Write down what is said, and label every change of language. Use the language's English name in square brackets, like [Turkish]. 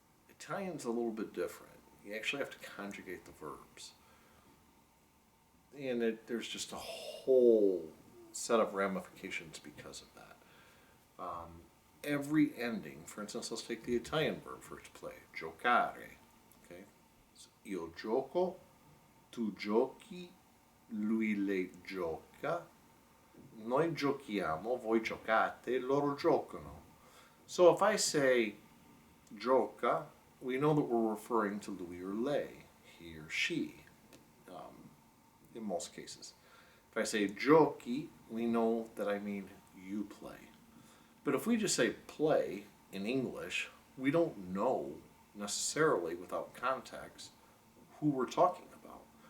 [English] Italian's a little bit different. You actually have to conjugate the verbs. And there's just a whole set of ramifications because of that. Every ending, for instance, let's take the Italian verb for to play, giocare. Okay? [Italian] So, io gioco, tu giochi, lui lei gioca, noi giochiamo, voi giocate, loro giocano. [English] So if I say gioca, we know that we're referring to lui or lei, he or she, in most cases. If I say giochi, we know that I mean you play. But if we just say play in English, we don't know necessarily without context who we're talking about.